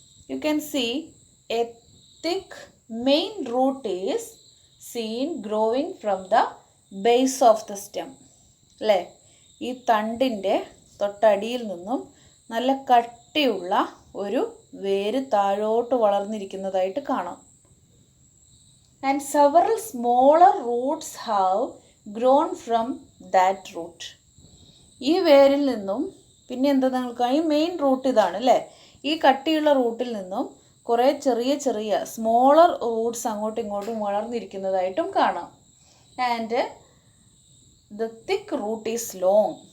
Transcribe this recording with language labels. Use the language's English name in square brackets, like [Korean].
[English] You can see a thick main root is seen growing from the base of the stem. [Malayalam] അല്ലേ? ഈ തണ്ടിൻ്റെ തൊട്ടടിയിൽ നിന്നും നല്ല കട്ടിയുള്ള ഒരു വേര് താഴോട്ട് വളർന്നിരിക്കുന്നതായിട്ട് കാണാം. [English] And several smaller roots have grown from that root. [Malayalam] ഈ വേരിൽ നിന്നും പിന്നെ എന്താ നിങ്ങൾക്ക് ഈ മെയിൻ റൂട്ട് ഇതാണ് അല്ലേ? ഈ കട്ടിയുള്ള റൂട്ടിൽ നിന്നും കുറേ ചെറിയ ചെറിയ [English] smaller roots [Malayalam] അങ്ങോട്ടും ഇങ്ങോട്ടും വളർന്നിരിക്കുന്നതായിട്ടും കാണാം. [English] And the thick root is long.